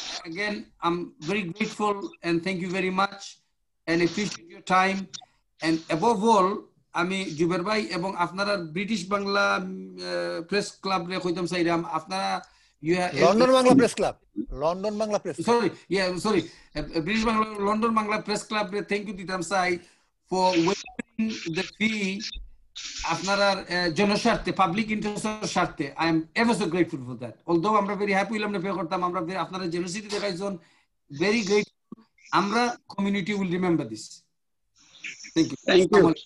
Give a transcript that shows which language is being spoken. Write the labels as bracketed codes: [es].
[en] Again, I'm very grateful and thank you very much and appreciate your time. And above all, [bn] আমি জুবের ভাই এবং আপনারা British Bangla press club রে কইতাম চাইরাম, আপনারা [en] London Bangla Press Club. London Bangla Press Club. Sorry, British Bangla, London Bangla Press Club. Thank you, Titam Sai, for waiving the fee. [bn] আপনারা জনস্বার্থে public ইন্টারেস্টের স্বার্থে [en] I am ever so grateful for that although [bn] আমরা very happy হইলাম না pay করতাম আমরা আপনারা জেনারেসিটি দেখাইছেন [en] very great আমরা community will remember this thank you